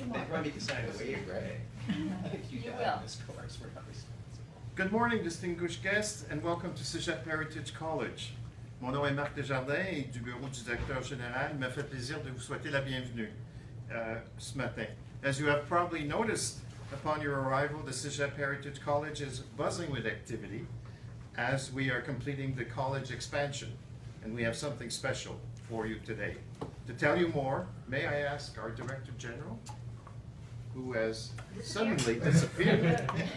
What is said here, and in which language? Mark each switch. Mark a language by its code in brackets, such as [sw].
[en] Want me to sign a waiver, right? I think you got this course. We're not responsible. Good morning, distinguished guests, and welcome to Cégep Heritage College. [fr] Mon nom est Marc Desjardins et du bureau du directeur général. Il me fait plaisir de vous souhaiter la bienvenue ce matin. [en] As you have probably noticed upon your arrival, the Cégep Heritage College is buzzing with activity as we are completing the college expansion, and we have something special for you today. To tell you more, may I ask our Director General, who has suddenly disappeared.